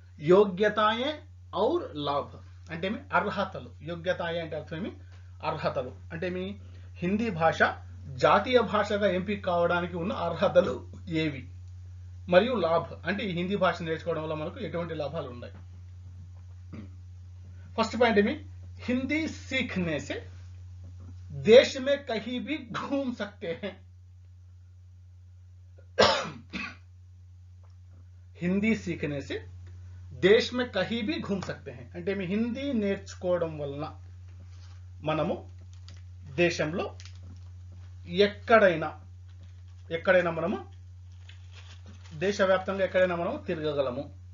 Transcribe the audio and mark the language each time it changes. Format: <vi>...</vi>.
<te>యోగ్యతాయే ఔర్ లాభ్ అంటే అర్హతలు. యోగ్యతాయే అంటే అర్థం అర్హతలు. అంటే హిందీ భాష జాతీయ భాషగా ఎంపిక కావడానికి ఉన్న అర్హతలు ఏవి, మరియు లాభ్ అంటే ఈ హిందీ భాష నేర్చుకోవడం వల్ల మనకు ఎటువంటి లాభాలు ఉన్నాయి.</te> <hi>फर्स्ट पॉइंट में हिंदी सीखने से देश में कहीं भी घूम सकते हैं। हिंदी सीखने से देश में कहीं भी घूम सकते हैं</hi> <te>అంటే మీ హిందీ నేర్చుకోవడం వలన మనము దేశంలో ఎక్కడైనా మనము దేశవ్యాప్తంగా ఎక్కడైనా మనము తిరగగలము.</te>